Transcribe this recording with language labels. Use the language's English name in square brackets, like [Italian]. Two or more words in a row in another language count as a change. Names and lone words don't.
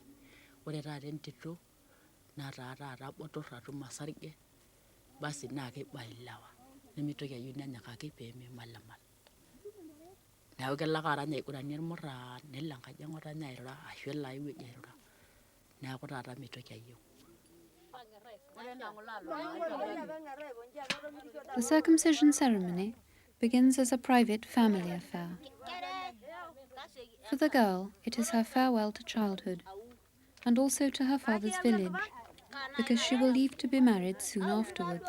[Masai] Ore taata entito nataa taata botorr atum osarge, basi naa keiba ilewa. Nimitoki ayieu nenyikaki peemimalimal. Neeku kelo ake arany aiguranie irmurran, nelo enkaji eng'otonye airura ashu elo ai wueji airura. Neeku taata mitoki ayieu. [English] The circumcision ceremony begins as a private family affair. For the girl, it is her farewell to childhood, and also to her father's village, because she will leave to be married soon afterwards.